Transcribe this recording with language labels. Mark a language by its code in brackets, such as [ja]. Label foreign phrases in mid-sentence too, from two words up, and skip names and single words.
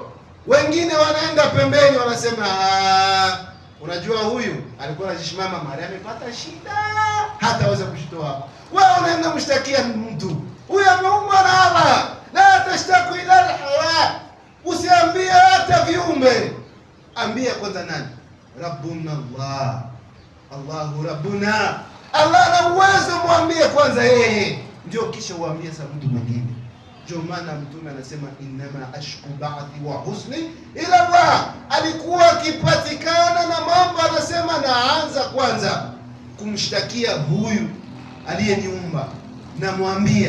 [sw] Wengine wanaenda pembeni, wanasema unajua huyu alikuwa anajishimama mara amepata shida, hataweza kushitoa. Wewe unaenda mshtakia mtu, huyu ameumwa na Allah. [ar] لا تشتكي إلا الهوى, [sw] usiambie hata viumbe, ambia kwanza nani? [ar] ربنا الله الله ربنا. [sw] Allah ana uwezo, mwambie kwanza yeye, ndio kisha uambie sa mtu mwingine. Ndio maana Mtume anasema [ar] إنما أشكو بثي وحزني إلى الله. [sw] Alikuwa akipatikana na mambo, anasema naanza kwanza kumshtakia huyu aliyeniumba, na mwambia.